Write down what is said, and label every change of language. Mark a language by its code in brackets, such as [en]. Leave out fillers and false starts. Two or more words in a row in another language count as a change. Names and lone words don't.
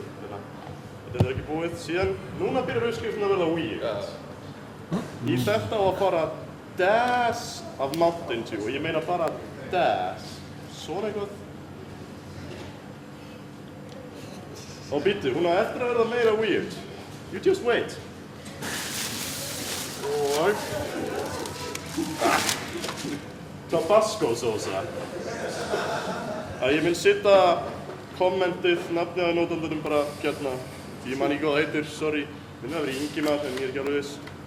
[is] Þetta er ekki búið. Síðan, núna byrjar uppskriftin að verða weird. Í þetta á að fara dash af Mountain Dew og ég meina bara dash. Svona eitthvað. Og býttu, hún á eftir að verða meira weird. [en] You just wait. [is] Og Tabasco sósa. Ég mun setja kommentið, nafnið á nótandunum bara hérna. Ég man ekki hvað það heitir, sorry. Minn það verið Ingimar, en ég er ekki alveg viss.